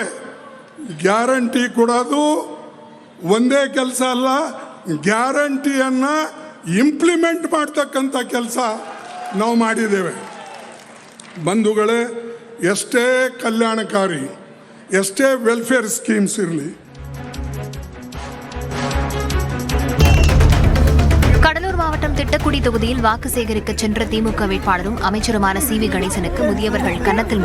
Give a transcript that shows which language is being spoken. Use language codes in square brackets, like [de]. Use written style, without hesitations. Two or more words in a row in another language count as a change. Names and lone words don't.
[kn] ಗ್ಯಾರಂಟಿ ಕೊಡೋದು ಒಂದೇ ಕೆಲಸ ಅಲ್ಲ, ಗ್ಯಾರಂಟಿಯನ್ನು ಇಂಪ್ಲಿಮೆಂಟ್ ಮಾಡ್ತಕ್ಕಂಥ ಕೆಲಸ ನಾವು ಮಾಡಿದ್ದೇವೆ. ಬಂಧುಗಳೇ, ಎಷ್ಟೇ ಕಲ್ಯಾಣಕಾರಿ, ಎಷ್ಟೇ [en] welfare schemes [kn] ಇರಲಿ, [ta] கடலூர் மாவட்டம் திட்டக்குடி தொகுதியில் வாக்கு சேகரிக்க சென்ற திமுக வேட்பாளரும் அமைச்சருமான சி.வி. கணேசனுக்கு முதியவர்கள் கன்னத்தில்